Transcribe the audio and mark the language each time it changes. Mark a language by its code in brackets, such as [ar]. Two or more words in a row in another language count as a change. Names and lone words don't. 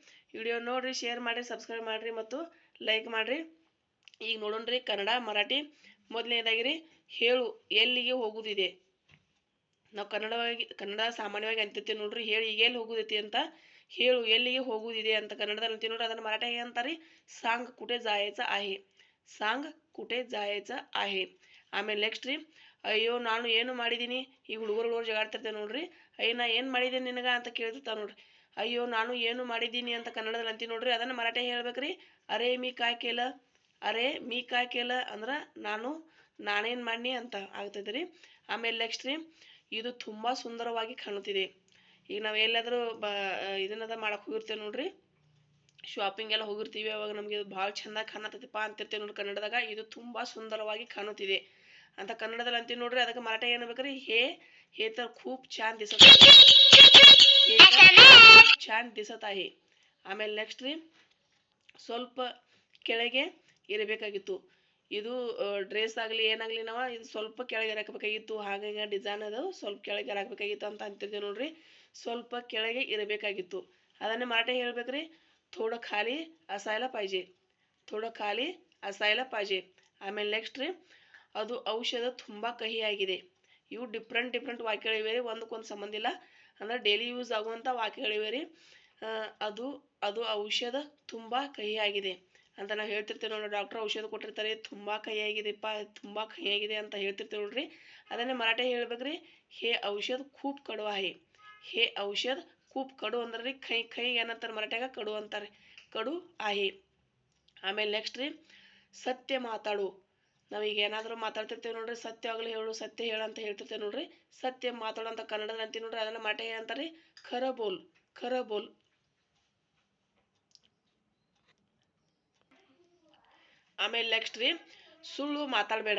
[kn] ವಿಡಿಯೋ ನೋಡಿರಿ, ಶೇರ್ ಮಾಡಿರಿ, ಸಬ್ಸ್ಕ್ರೈಬ್ ಮಾಡಿರಿ ಮತ್ತು ಲೈಕ್ ಮಾಡಿರಿ. ಈಗ ನೋಡೋಣ್ರಿ ಕನ್ನಡ ಮರಾಠಿ. ಮೊದಲನೇದಾಗಿರಿ, ಹೇಳು ಎಲ್ಲಿಗೆ ಹೋಗುದಿದೆ. ನಾವು ಕನ್ನಡ ಸಾಮಾನ್ಯವಾಗಿ ಅಂತಿರ್ತೀವಿ ನೋಡ್ರಿ, ಹೇಳಿ ಈಗ ಎಲ್ಲಿ ಹೋಗುದೈತಿ ಅಂತ. ಹೇಳು ಎಲ್ಲಿಗೆ ಹೋಗುದಿದೆ ಅಂತ ಕನ್ನಡದಲ್ಲಿ ಅಂತೀವಿ ನೋಡ್ರಿ. ಅದನ್ನು ಮರಾಠಿ ಅಂತಾರೆ [mr] सांग कुठे जायचं आहे. सांग कुठे जायचं आहे. [kn] ಆಮೇಲೆ ನೆಕ್ಸ್ಟ್ ರೀ, ಅಯ್ಯೋ ನಾನು ಏನು ಮಾಡಿದ್ದೀನಿ. ಈ ಹುಡುಗರು ಜಗಾಡ್ತಿರ್ತೇವೆ ನೋಡ್ರಿ. ಅಯ್ಯ ನಾ ಏನು ಮಾಡಿದ್ದೀನಿ ನಿನಗ ಅಂತ ಕೇಳ್ತಿರ್ತಾವ ನೋಡ್ರಿ. ಅಯ್ಯೋ ನಾನು ಏನು ಮಾಡಿದ್ದೀನಿ ಅಂತ ಕನ್ನಡದಲ್ಲಿ ಅಂತೀವಿ ನೋಡ್ರಿ. ಅದನ್ನು ಮರಾಠಿ ಹೇಳ್ಬೇಕ್ರಿ, [mr] अरे मी काय केलं. अरे मी काय केलं [kn] ಅಂದ್ರೆ ನಾನೇನು ಮಾಡಿ ಅಂತ ಆಗ್ತೈತೆ ರೀ. ಆಮೇಲೆ ನೆಕ್ಸ್ಟ್ ರೀ, ಇದು ತುಂಬ ಸುಂದರವಾಗಿ ಕಾಣುತ್ತಿದೆ. ಈಗ ನಾವು ಎಲ್ಲಾದರೂ ಇದನ್ನದ ಮಾಡಕ್ಕೆ ಹೋಗಿರ್ತೇವೆ ನೋಡ್ರಿ, ಶಾಪಿಂಗ್ ಎಲ್ಲ ಹೋಗಿರ್ತೀವಿ. ಅವಾಗ ನಮಗೆ ಇದು ಭಾಳ ಚಂದ ಕಾಣತೈತಿಪ್ಪ ಅಂತಿರ್ತೇವೆ ನೋಡ್ರಿ ಕನ್ನಡದಾಗ. ಇದು ತುಂಬ ಸುಂದರವಾಗಿ ಕಾಣುತ್ತಿದೆ ಅಂತ ಕನ್ನಡದಲ್ಲಿ ಅಂತೀವಿ ನೋಡ್ರಿ. ಅದಕ್ಕೆ ಮರಾಠಿ ಏನು ಬೇಕ್ರಿ, [mr] हे तर खूप छान दिसत आहे. हे तर खूप छान दिसत आहे. [kn] ಆಮೇಲೆ ನೆಕ್ಸ್ಟ್ ರೀ, ಸ್ವಲ್ಪ ಕೆಳಗೆ ಇರಬೇಕಾಗಿತ್ತು. ಇದು ಡ್ರೆಸ್ ಆಗಲಿ ಏನಾಗಲಿ ನಾವು ಇದು ಸ್ವಲ್ಪ ಕೆಳಗೆ ಹಾಕಬೇಕಾಗಿತ್ತು. ಹಾಗಾಗಿ ಡಿಸೈನ್ ಅದು ಸ್ವಲ್ಪ ಕೆಳಗೆ ಹಾಕಬೇಕಾಗಿತ್ತು ಅಂತ ಅಂತಿದ್ದೇವೆ ನೋಡ್ರಿ. ಸ್ವಲ್ಪ ಕೆಳಗೆ ಇರಬೇಕಾಗಿತ್ತು. ಅದನ್ನೇ ಮರಾಠಿ ಹೇಳ್ಬೇಕ್ರಿ, [mr] थोडं खाली असायला पाहिजे. थोडं खाली असायला पाहिजे. [kn] ಆಮೇಲೆ ನೆಕ್ಸ್ಟ್ ರೀ, ಅದು ಔಷಧ ತುಂಬ ಕಹಿಯಾಗಿದೆ. ಇವು ಡಿಫ್ರೆಂಟ್ ವಾಕ್ಯಗಳಿವೆ ರೀ, ಒಂದಕ್ಕೊಂದು ಸಂಬಂಧ ಇಲ್ಲ. ಅಂದ್ರೆ [en] daily use [kn] ಆಗುವಂಥ ವಾಕ್ಯಗಳಿವೆ ರೀ. ಅದು ಔಷಧ ತುಂಬ ಕಹಿಯಾಗಿದೆ ಅಂತ ನಾವು ಹೇಳ್ತಿರ್ತೇವೆ ನೋಡ್ರಿ. ಡಾಕ್ಟರ್ ಔಷಧ ಕೊಟ್ಟಿರ್ತಾರೆ, ತುಂಬ ಕಹಿಯಾಗಿದೆಪ್ಪ, ತುಂಬ ಕಹಿಯಾಗಿದೆ ಅಂತ ಹೇಳ್ತಿರ್ತೇವೆ ನೋಡ್ರಿ. ಅದನ್ನೇ ಮರಾಠಿ ಹೇಳ್ಬೇಕ್ರಿ, [mr] हे औषध खूप कडू आहे. हे औषध खूप कडू [kn] ಅಂದ್ರೆ ರೀ, ಕೈ ಏನಂತಾರೆ ಮರಾಠ್ಯಾಗ, ಕಡು ಅಂತಾರೆ. [mr] कडू आहे. [kn] ಆಮೇಲೆ ನೆಕ್ಸ್ಟ್ ರೀ, ಸತ್ಯ ಮಾತಾಡು. ನಾವೀಗ ಏನಾದರೂ ಮಾತಾಡ್ತಿರ್ತೇವೆ ನೋಡ್ರಿ, ಸತ್ಯವಾಗಲಿ ಹೇಳು, ಸತ್ಯ ಹೇಳು ಅಂತ ಹೇಳ್ತಿರ್ತೇವೆ ನೋಡ್ರಿ. ಸತ್ಯ ಮಾತಾಡು ಅಂತ ಕನ್ನಡದಲ್ಲಿ ಅಂತೀವಿ ನೋಡ್ರಿ. ಅದನ್ನ ಮರಾಠಿ ಅಂತಾರೆ [mr] खरं बोल. खरं बोल. [kn] ಆಮೇಲೆ ನೆಕ್ಸ್ಟ್ ರೀ, ಸುಳ್ಳು ಮಾತಾಡಬೇಡ.